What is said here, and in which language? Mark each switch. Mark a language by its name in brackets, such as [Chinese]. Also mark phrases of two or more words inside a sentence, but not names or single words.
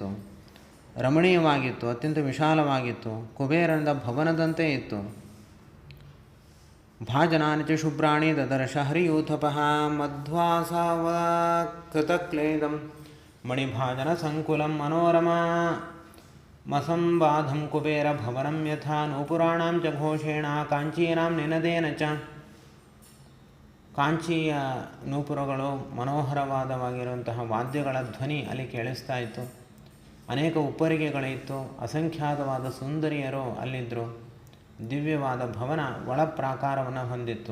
[Kannada] ರಮಣೀಯವಾಗಿತ್ತು, ಅತ್ಯಂತ ವಿಶಾಲವಾಗಿತ್ತು. ಕುಬೇರನ ಭವನದಂತೆ ಇತ್ತು. [Sanskrit] ಭಾಜನಾನಿ ಚ ಶುಭ್ರಾಣಿ ದದರ್ಶ ಹರಿಯೂಥಪಃ ಮಧ್ವಾಸಾವಕೃತಕ್ಲೇದಂ ಮಣಿಭಾಜನ ಸಂಕುಲಂ ಮನೋರಮಾ ಮಸಂಬಾಧಂ ಕುಬೇರ ಭವನಂ ಯಥಾ ನೂಪುರಾಣಾಂ ಚ ಘೋಷೇಣ ಕಾಂಚೀನಾಂ ನಿನದೇನ ಚ. [Kannada] ಕಾಂಚಿಯ ನೂಪುರಗಳು, ಮನೋಹರವಾದವಾಗಿರುವಂತಹ ವಾದ್ಯಗಳ ಧ್ವನಿ ಅಲ್ಲಿ ಕೇಳಿಸ್ತಾ ಇತ್ತು. ಅನೇಕ ಉಪ್ಪರಿಗೆಗಳಿತ್ತು. ಅಸಂಖ್ಯಾತವಾದ ಸುಂದರಿಯರು ಅಲ್ಲಿದ್ದರು. ದಿವ್ಯವಾದ ಭವನ ಒಳ ಪ್ರಾಕಾರವನ್ನು ಹೊಂದಿತ್ತು.